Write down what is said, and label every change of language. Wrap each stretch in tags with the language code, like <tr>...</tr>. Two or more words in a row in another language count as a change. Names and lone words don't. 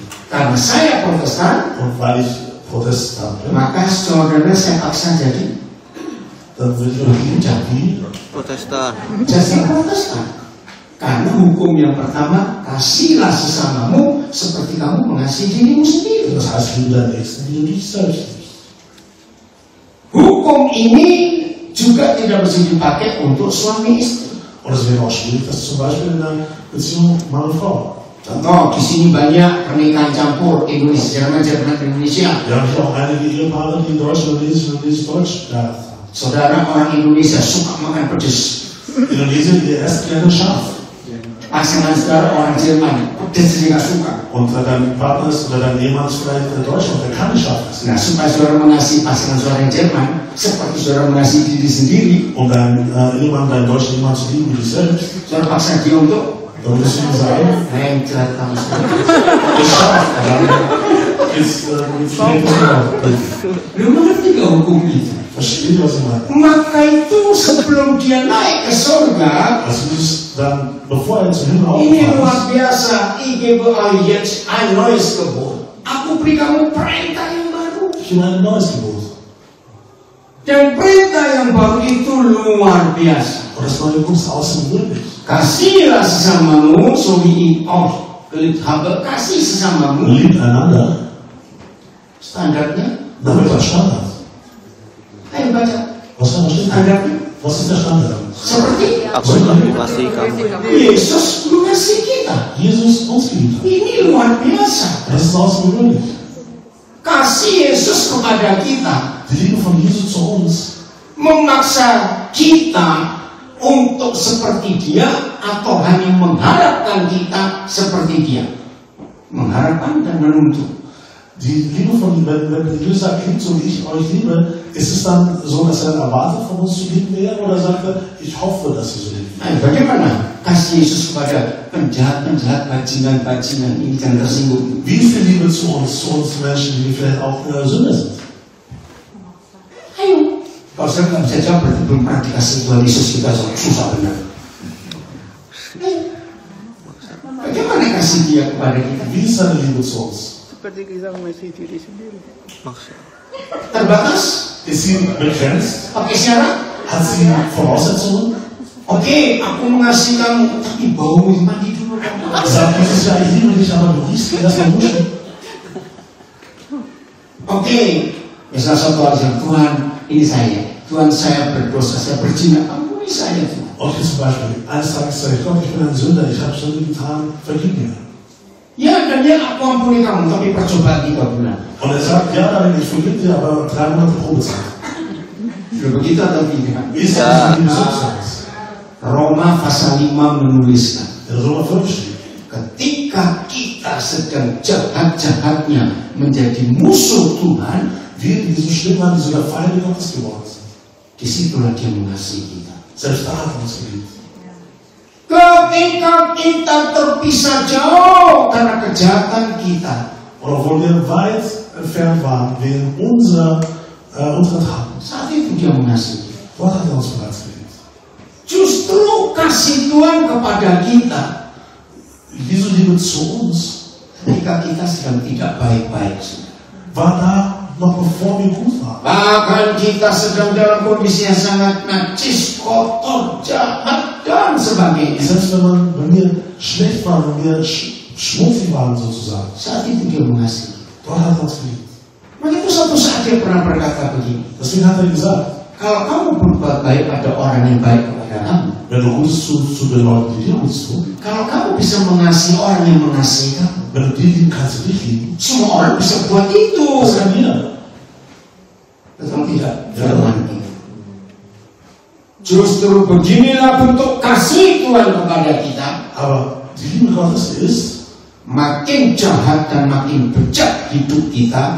<id>Karena saya Protestan,</id> <de>Und weil ich Protestant bin,</de> <id>maka saudara saya paksa jadi</id> <de>dann will ich euch lieben, wie</de> <id>Protestan. Protestan. Karena hukum yang pertama, kasihlah sesamamu seperti kamu mengasihi dirimu sendiri.</id> <de>das heißt, liebe deinen Nächsten, wie du dich selbst liebst.</de> <id>Hukum ini juga tidak bisa dipakai untuk suami istri.</id> <de>Und es wäre auch schwierig, das zum Beispiel in einer Beziehung Mann und Frau.</de> <id>Contoh, di sini banyak pernikahan campur Indonesia, Jerman, Indonesia.</id> <de>Wir haben hier auch einige Ehepaare, die Deutsch, Indonesisch, Deutsch geheiratet haben.</de> <id>Saudara orang Indonesia suka makan pedas.</id> <de>Indonesien, ihr esst gerne scharf.</de> <id>Pasangan saudara orang Jerman, pedas dia nggak suka.</id> <de>Und dein Partner ist oder dein Ehemann ist vielleicht in Deutschland, der kann nicht scharf essen.</de> <id>Nah, supaya saudara mengasihi pasangan saudara yang Jerman, seperti saudara mengasihi diri sendiri,</id> <de>Und dein Ehemann, deinen deutschen Ehemann zu lieben wie dich selbst,</de> <id>saudara paksa dia untuk</id> <de>dann müsst du ihm sagen,</de> <id>lengket kamu saudara.</id> <de>ist scharf. Ist schmeckt es genau.</de> <id>Lu mengerti gak hukum itu?</id> <de>Versteht ihr, was ich meine?</de> <id>Maka itu sebelum dia naik ke surga,</id> <de>Also Jesus dann, bevor er zu Himmel</de> <id>ini</id> <de>aufgefahren</de> <id>luar</id> <de>ist,</de> <id>biasa.</id> <de>Ich gebe euch jetzt ein neues Gebot.</de> <id>Aku beri kamu perintah yang baru.</id> <de>ich gebe ein neues Gebot.</de> <id>Dan perintah yang baru itu luar biasa.</id> <de>Und das neue Gebot ist außergewöhnlich.</de> <id>Kasihlah sesamamu,</id> <de>so wie ich geliebt habe.</de> <id>Kasih sesamamu.</id> <de>Liebt einander,</de> <id>Standarnya,</id> <de>damit der Standard.</de> <id>ayo baca.</id> <de>Was da steht?</de> <id>Standarnya</id> <de>Was ist der Standard?</de> <id>seperti Aku telah mengasihi kamu. Yesus mengasihi kita.</id> <de>Jesus uns geliebt hat.</de> <id>Ini luar biasa.</id> <de>Das ist außergewöhnlich.</de> <id>Kasih Yesus kepada kita</id> <de>Die Liebe von Jesus zu uns</de> <id>memaksa kita untuk seperti dia atau hanya mengharapkan kita seperti dia. Mengharapkan dan menuntut.</id> <de>Die Liebe von, wenn Jesus sagt, liebt so wie ich euch liebe, ist es dann so, dass er erwartet von uns zu lieben wäre, oder sagt er, ich hoffe, dass ihr so liebt?</de> <id>Nah, bagaimana kasih Yesus kepada penjahat-penjahat, bajingan-bajingan ini jangan tersinggung.</id> <de>Wie viel Liebe zu uns Menschen, die vielleicht auch Sünder sind?</de> <id>Ayo. Kalau saya nggak bisa jawab, berarti belum pernah dikasih Tuhan Yesus kita susah benar. Ayo. Bagaimana kasih dia kepada kita?</id> <de>Wie ist seine Liebe zu uns?</de> <id>Seperti kita mengasihi diri sendiri. Maksud. Terbatas?</id> <de>Ist sie begrenzt?</de> <id>Pakai syarat?</id> <de>Hat sie Voraussetzungen?</de> <id>Oke, aku mengasihi kamu, tapi baumu mandi dulu.</id> <de>Sagt Jesus, ja, ich liebe dich, aber du riechst mir erstmal duschen.</de> <id>Oke, misalnya satu orang yang Tuhan, ini saya. Tuhan, saya berdosa, saya berzina. Ampuni saya, Tuhan.</id> <de>Okay, zum Beispiel, eines Tages sage ich, Gott, ich bin ein Sünder, ich habe Sünde getan, vergib mir.</de> <id>Ya, dan dia aku ampuni kamu, tapi percobaan 3 bulan.</id> <de>Und er sagt, ja, dann ich vergib dir, aber 3 Monate Probezeit.</de> <id>Sudah begitu atau tidak?</id> <de>Wie ist das mit dem Substanz?</de> <id>Roma pasal 5 menuliskan,</id> <de>In Römer 5 steht,</de> <id>ketika kita sedang jahat-jahatnya menjadi musuh Tuhan,</id> <de>wir, die so schlimm waren, die sogar Feinde Gottes geworden sind.</de> <id>disitulah dia mengasihi kita.</id> <de>Selbst da hat er uns geliebt.</de> <id>Ketika kita terpisah jauh karena kejahatan kita,</id> <de>Und obwohl wir weit entfernt waren, wegen unserer Taten,</de> <id>saat itu dia mengasihi kita.</id> <de>Gott hat er uns bereits geliebt.</de> <id>Justru kasih Tuhan kepada kita</id> <de>Jesu Liebe zu uns</de> <id>ketika kita sedang tidak baik-baik.</id> <de>war da noch bevor wir gut waren.</de> <id>Bahkan kita sedang dalam kondisi yang sangat najis, kotor, jahat, dan sebagainya.</id> <de>Selbst wenn wir schlecht waren, wenn wir schmutzig waren sozusagen.</de> <id>Saat itu dia mengasihi.</id> <de>Gott hat uns geliebt.</de> <id>Maka itu suatu saat dia pernah berkata begini.</id> <de>Deswegen hat gesagt,</de> <id>kalau kamu berbuat baik pada orang yang baik kepada kamu,</id> <de>wenn du Gutes zu den Leuten, die dir Gutes tun,</de> <id>kalau kamu bisa mengasihi orang yang mengasihi kamu,</id> <de>wenn du die lieben, kannst du dich lieben.</de> <id>semua orang bisa buat itu.</id> <de>Das kann jeder.</de> <id>Betul tidak? Ya. Firman ini. Justru beginilah bentuk kasih Tuhan kepada kita.</id> <de>Aber die Liebe Gottes ist,</de> <id>makin jahat dan makin bejat hidup kita,</id>